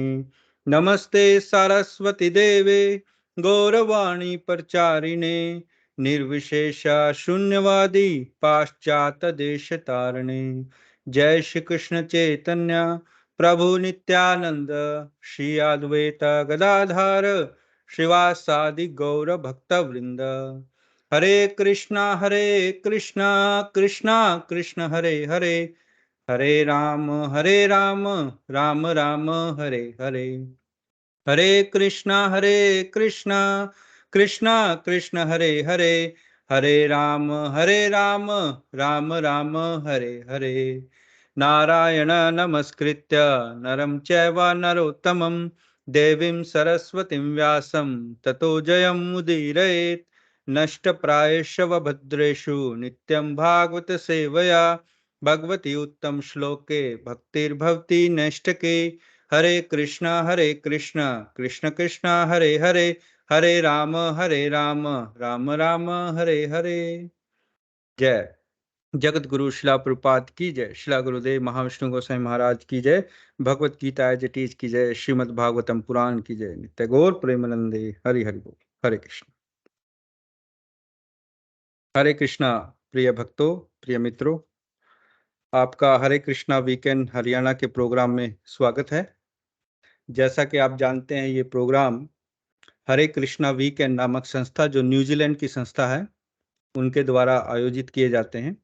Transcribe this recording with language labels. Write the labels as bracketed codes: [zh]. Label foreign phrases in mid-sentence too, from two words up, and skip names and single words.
[sa] नमस्ते सरस्वती देवे गौरवाणी प्रचारिणे निर्विशेष शून्यवादी पाश्चात्य देश तारणे। जय श्री कृष्ण चैतन्य प्रभु नित्यानंद श्री अद्वैत गदाधर श्रीवासादि गौर भक्त वृंद। हरे कृष्णा कृष्णा कृष्ण हरे हरे, हरे राम राम राम हरे हरे। हरे कृष्णा कृष्णा कृष्ण हरे हरे, हरे राम राम राम हरे हरे। नारायण नमस्कृत्य नरं चैव नरोत्तमं देवीं सरस्वतीं व्यासं ततो जयमुदीरयेत्। नष्टप्रायेषु भद्रेषु नित्यं भागवत सेवया भगवती उत्तम श्लोके भक्तिर्भवति नैष्टके। हरे कृष्णा कृष्ण कृष्ण हरे हरे हरे राम राम राम हरे हरे। [hi] जय जगत गुरु शिला प्रपात की जय। शिला गुरुदेव महाविष्णु गोसाई महाराज की जय। भगवत गीता जटीज की जय। श्रीमद् भागवतम पुराण की जय। [bn] নিত্য গৌর প্রেমানন্দে হরি হরি বোল। [sa] हरे कृष्ण। हरे कृष्णा। [hi] प्रिय भक्तों, प्रिय मित्रों, आपका हरे कृष्णा वीकेंड हरियाणा के प्रोग्राम में स्वागत है। जैसा कि आप जानते हैं, ये प्रोग्राम हरे कृष्णा वीकेंड नामक संस्था, जो न्यूजीलैंड की संस्था है, उनके द्वारा आयोजित किए जाते हैं।